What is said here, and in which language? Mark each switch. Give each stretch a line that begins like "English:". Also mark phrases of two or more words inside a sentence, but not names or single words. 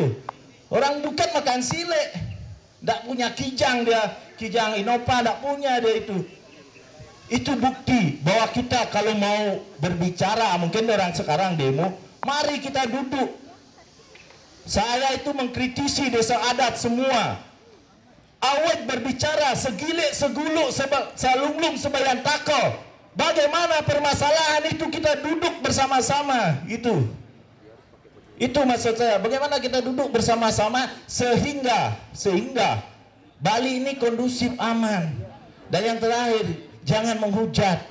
Indonesian: Orang Bukit makan sile, tidak punya kijang dia, kijang Innova tidak punya dia itu. Itu bukti bahwa kita kalau mau berbicara, mungkin orang sekarang demo, mari kita duduk. Saya itu mengkritisi desa adat semua. Awet berbicara
Balinese: segilik, seguluk, salunglung, sebayan tako.
Indonesian: Bagaimana permasalahan itu kita duduk bersama-sama. Itu maksud saya. Bagaimana kita duduk bersama-sama sehingga Bali ini kondusif, aman. Dan yang terakhir, jangan menghujat.